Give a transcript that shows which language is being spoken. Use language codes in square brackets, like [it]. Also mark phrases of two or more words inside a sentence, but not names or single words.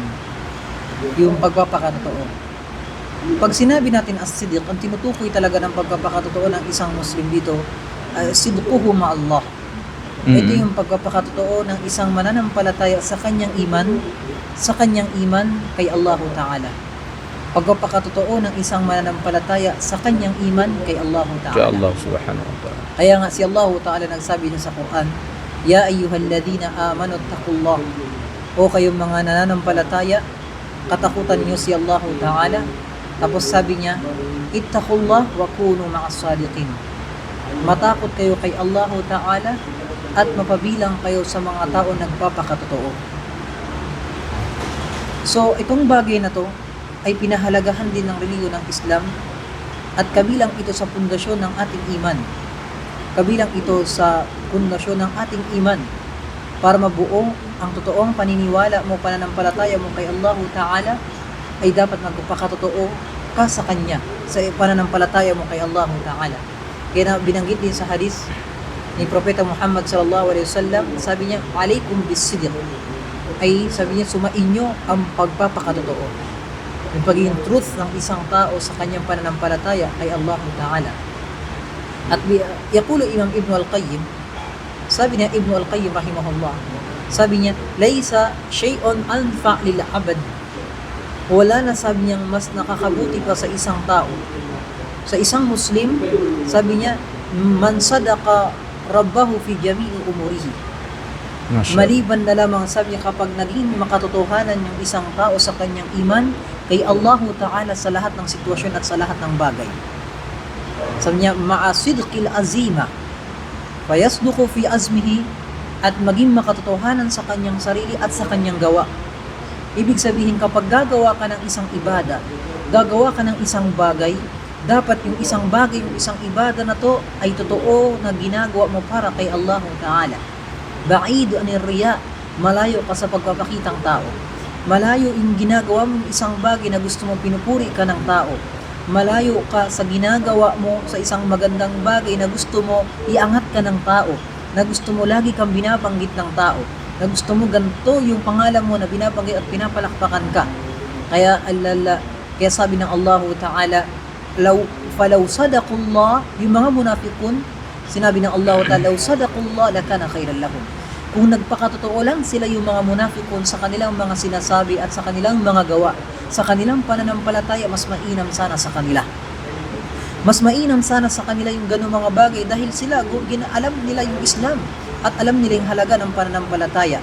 [tl] Yung pagpapakatotoo. Pag sinabi natin as-sidq, ang tinutukoy talaga ng pagpapakatotoo ng isang Muslim dito, [ar] sidquhu ma'allah. [tl] Ito yung pagpapakatotoo ng isang mananampalataya sa kanyang iman kay Allah Ta'ala. Pagpapakatotoo ng isang mananampalataya sa kanyang iman kay Allah Ta'ala. [ar] Kay Allah subhanahu wa ta'ala. [tl] Kaya nga si Allah Ta'ala nagsabi niya sa Quran, [ar] Ya ayyuhalladhina amanu taqullah. [tl] O kayong mga nananampalataya, katakutan niyo si Allah Ta'ala. Tapos sabi niya, [ar] ittaqullah wa kunu ma'as sadiqin. [tl] Matakot kayo kay Allah Ta'ala at mapabilang kayo sa mga tao nagpapakatotoo. So, itong bagay na to ay pinahalagahan din ng relihiyon ng Islam at kabilang ito sa pundasyon ng ating iman. Kabilang ito sa pundasyon ng ating iman para mabuo ang totoong paniniwala mo, pananampalataya mo kay Allah Ta'ala ay dapat magpapakatotoo ka sa Kanya, sa pananampalataya mo kay Allah Ta'ala. Kaya binanggit din sa hadis ni Propeta Muhammad [ar] sallallahu alaihi wasallam, [tl] sabi niya, [ar] alaikum bis-sidq. [tl] Ay sabi niya, sumainyo ang pagpapakatotoo. Yung pagiging truth ng isang tao sa kanyang pananampalataya kay Allah Ta'ala. At yakulo Imam Ibn al-Qayyim, sabi niya, Ibn al-Qayyim rahimahullah, sabi niya, [ar] laysa shay'un anfa' lil 'abd. [tl] Wala na, sabi niya, mas nakakabuti pa sa isang tao, sa isang Muslim, sabi niya, [ar] man sadaqa rabbahu fi jami'i umurihi. [tl] Maliban na lamang, sabi niya, kapag naging makatotohanan yung isang tao sa kanyang iman kay Allah Ta'ala sa lahat ng sitwasyon at sa lahat ng bagay. Sabi niya, [ar] ma'asidqil azima fayasduqu fi azmihi, [tl] at maging makatotohanan sa kanyang sarili at sa kanyang gawa. Ibig sabihin, kapag gagawa ka ng isang ibada, gagawa ka ng isang bagay, dapat yung isang bagay, yung isang ibada na to ay totoo na ginagawa mo para kay Allah Ta'ala. [ar] Ba'idu anir riya, [tl] malayo ka sa pagpapakitang tao. Malayo yung ginagawa mo isang bagay na gusto mo pinupuri ka ng tao. Malayo ka sa ginagawa mo sa isang magandang bagay na gusto mo iangat ka ng tao, na gusto mo lagi kang binabanggit ng tao, na gusto mo ganito yung pangalan mo na binabanggit at pinapalakpakan ka. Kaya sabi ng Allah Ta'ala, [ar] falaw sadaqullah, [tl] yung mga munafiqun, sinabi ng Allah Ta'ala, [ar] law sadaqullah lakana khairan lahum. [tl] Kung nagpakatotoo lang sila yung mga munafiqun sa kanilang mga sinasabi at sa kanilang mga gawa, sa kanilang pananampalataya, mas mainam sana sa kanila. Mas mainam sana sa kanila yung ganung mga bagay dahil sila alam nila yung Islam at alam nila yung halaga ng pananampalataya.